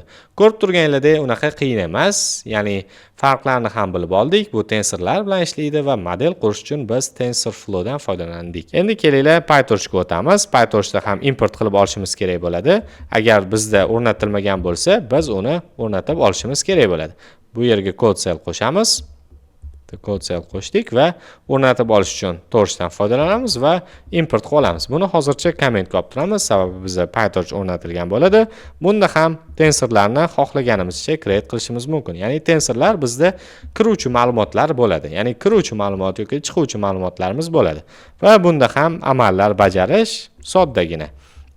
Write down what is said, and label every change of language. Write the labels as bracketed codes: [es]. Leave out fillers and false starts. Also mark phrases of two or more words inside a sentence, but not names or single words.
[uz] Ko'rib turganinglardek, unaqa qiyin emas. Ya'ni farqlarni ham bilib oldik. Bu tensorlar bilan ishlaydi va model qurish uchun biz TensorFlowdan foydalandik. Endi kelinglar PyTorchga o'tamiz. PyTorchda ham import qilib olishimiz kerak bo'ladi. Agar bizda o'rnatilmagan bo'lsa, biz uni o'rnatib olishimiz kerak bo'ladi. Bu yerga [en] code cell [uz] qo'shamiz. [en] Code cell [uz] qo'shdik va o'rnatib olish uchun torchdan foydalanamiz va import qilib olamiz. Buni hozircha komment qilib turamiz, sababi bizda PyTorch o'rnatilgan bo'ladi. Bunda ham tensorlarni xohlaganimizcha create qilishimiz mumkin. Ya'ni tensorlar bizda kiruvchi ma'lumotlar bo'ladi. Ya'ni kiruvchi ma'lumot yoki chiquvchi ma'lumotlarimiz bo'ladi. Va bunda ham amallar bajarish soddagina.